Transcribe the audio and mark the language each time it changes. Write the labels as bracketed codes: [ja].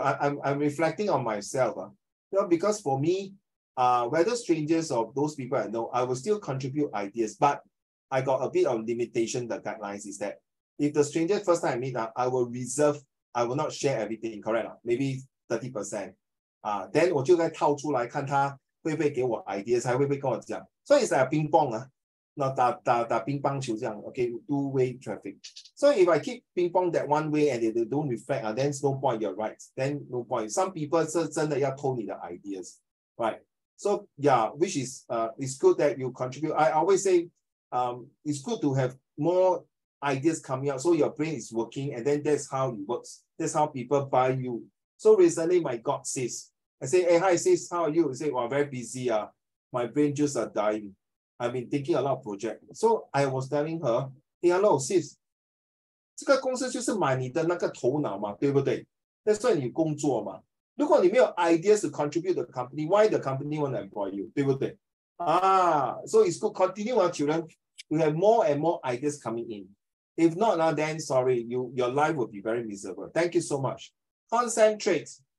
[en] I'm reflecting on myself. Because for me, whether strangers or those people I know, I will still contribute ideas. But I got a bit of limitation. The guidelines is that if the stranger first time I meet, I will reserve, I will not share everything, correct? Maybe 30%. [zh] Then 我就该套出来看他会不会给我 ideas， 还会不会跟我讲。 [en] So it's like a ping pong [zh] 那打乒乓球这样 [en] okay, two-way traffic. So if I keep ping pong that one way and they don't reflect, then no point, you're right. Then no point. Some people [zh] 是真的要偷你的 [en] ideas, right? So yeah, which is it's good that you contribute. I always say it's good to have more ideas coming out so your brain is working, and then that's how it works. That's how people buy you. So recently my God says, I say, hey, hi sis, how are you? I say, well, very busy. My brain juice are dying. I've been thinking a lot of projects. So I was telling her, hey, hello sis, [zh] 这个公司就是买你的那个头脑嘛，对不对？那算你工作嘛。如果你没有 [en] ideas to contribute the company, why the company want to employ you? [zh] 对不对？ [en] So it's good. Continue our children. You have more and more ideas coming in. If not, then sorry, your life will be very miserable. Thank you so much. Concentrate.